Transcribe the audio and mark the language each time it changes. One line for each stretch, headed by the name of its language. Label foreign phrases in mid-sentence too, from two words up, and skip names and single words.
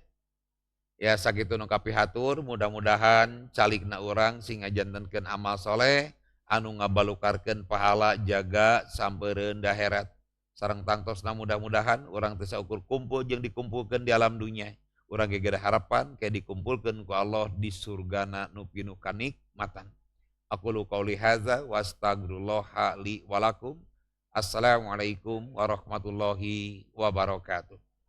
Sundanese: Ya sakitu nu kapihatur, mudah-mudahan calikna urang sing ngajantenkeun amal soleh anu ngabalukarkeun pahala jaga sampeureun daherat. Sareng tangtosna mudah-mudahan urang teu saukur kumpul jeung dikumpulkeun di alam dunya. Urang ge harapan kayak dikumpulkeun ku Allah di surgana nu pinuh kanikmatan.
Arabic: أقول قولي هذا وأستغفر الله لي ولكم. السلام عليكم ورحمة الله وبركاته.